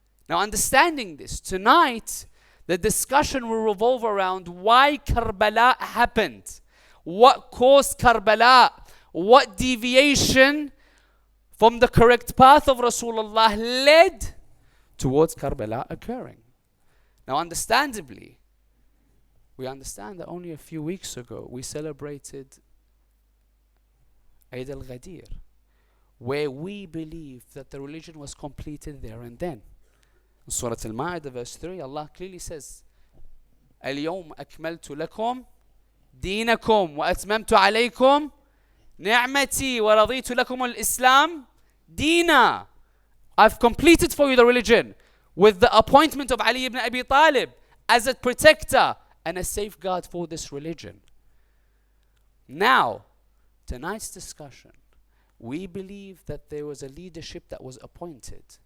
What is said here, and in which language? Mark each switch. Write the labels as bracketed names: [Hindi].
[English] Now, understanding this, tonight the discussion will revolve around why Karbala happened, what caused Karbala, what deviation from the correct path of Rasulullah led towards Karbala occurring. Now, understandably, we understand that only a few weeks ago we celebrated Eid al-Ghadir, where we believe that the religion was completed there and then. In Surah Al-Ma'idah verse 3, Allah clearly says, [Arabic] اليوم أكملت لكم دينكم وأتممت عليكم نعمتي ورضيت لكم الإسلام دينا. [English] I've completed for you the religion with the appointment of Ali ibn Abi Talib as a protector and a safeguard for this religion. Now, tonight's discussion, we believe that there was a leadership that was appointed.